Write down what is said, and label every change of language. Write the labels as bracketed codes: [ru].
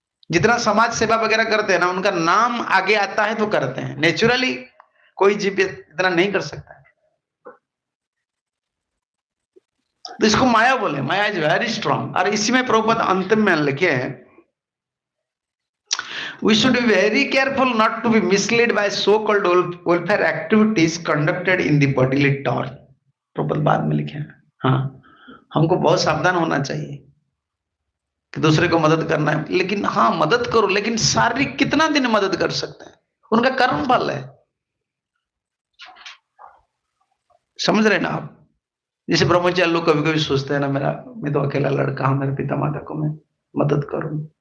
[hi] जितना समाज सेवा वगैरह करते हैं ना, उनका नाम आगे आता है तो करते हैं। नेचुरली कोई जीव इतना नहीं कर सकता है, तो इसको माया बोले। माया [en] Is very strong. [hi] और इसी में प्रभुपाद अंतिम में लिखे हैं, [en] We should be very careful not to be misled by so-called welfare activities conducted in the bodily toil. [hi] प्रबल बाद में लिखे हैं। हाँ, हमको बहुत सावधान होना चाहिए कि दूसरे को मदद करना है, लेकिन हाँ मदद करो, लेकिन शारीरिक कितना दिन मदद कर सकते हैं, उनका कर्म फल है। समझ रहे ना आप? जैसे ब्रह्मचारी लोग कभी कभी सोचते हैं ना, मैं तो अकेला लड़का हूं, मेरे पिता माता को मैं मदद करूं।